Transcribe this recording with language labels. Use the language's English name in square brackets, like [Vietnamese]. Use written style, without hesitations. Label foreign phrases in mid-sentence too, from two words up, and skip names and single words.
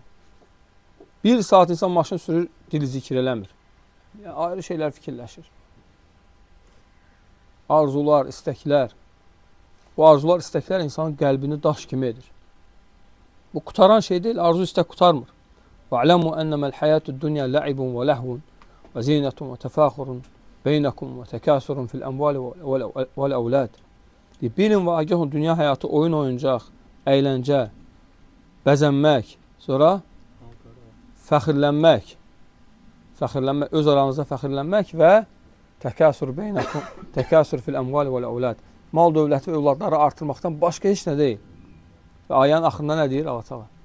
[Azerbaijani] Bir saat insan maşın sürür, dili zikir eləmir. Yəni, ayrı şeylər fikirləşir. Arzular, istəklər. Bu arzular, istəklər insanın qəlbini daş kimi edir. Bu, qutaran şey deyil, arzu istək qutarmır. [Arabic] وَعْلَمُوا أَنَّمَا الْحَيَاةُ الدُّنْيَا لَعِبٌ وَلَهْوٌ وَزِينَةٌ وَتَفَاخُرٌ بَيْنَكُمْ وَتَكَاسُرٌ فِي الْأَمْوَالِ وَالْأَوْلَادِ. [Azerbaijani] Bilin və agahın dünya həyatı oyun oyuncaq, əyləncə, bəzənmək, sonra fəxirlənmək, öz aranızda fəxirlənmək və [Arabic] تكاثر بينكم تكاثر في الأموال والأولاد. [Azerbaijani] Mal dövləti və övladları artırmaqdan başqa heç nə deyil. Və ayənin axırında nə deyir Allah təala?